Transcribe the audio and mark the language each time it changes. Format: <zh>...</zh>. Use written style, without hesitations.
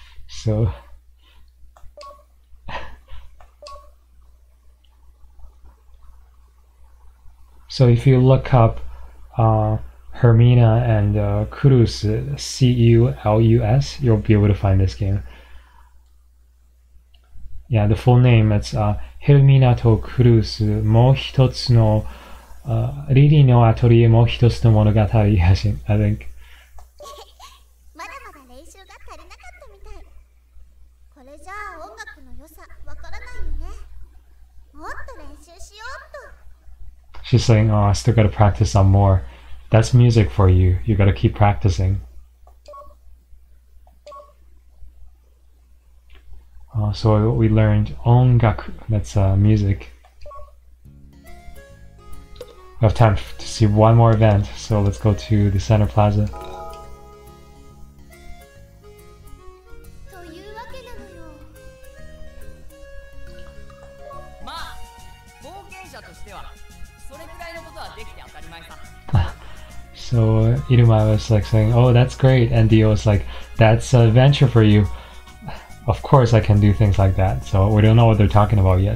<en>So if you look up Hermina and Culus, Culus, you'll be able to find this game. Yeah, the full name, it's Hermina to Culus,</en> <ja>もう一つのリリーのアトリエもう一つの物語</ja> <en>I think.</en> <ja>まだまだ練習が足りなかったみたい。これじゃあ音楽の良さわからないよね。もっと練習しようっと。</ja> <en>She's saying, oh, I still gotta practice some more. That's music for you. You gotta keep practicing. So we learned ongaku, that's music. We have time to see one more event, so let's go to the center plaza.</en> <ja>というわけなのよ。まあ冒険者としてはそれくらいのことはできて当たり前さ。</ja> <en>So Iruma was like saying, oh, that's great, and Dio was like, that's an adventure for you. Of course I can do things like that, so we don't know what they're talking about yet.</en>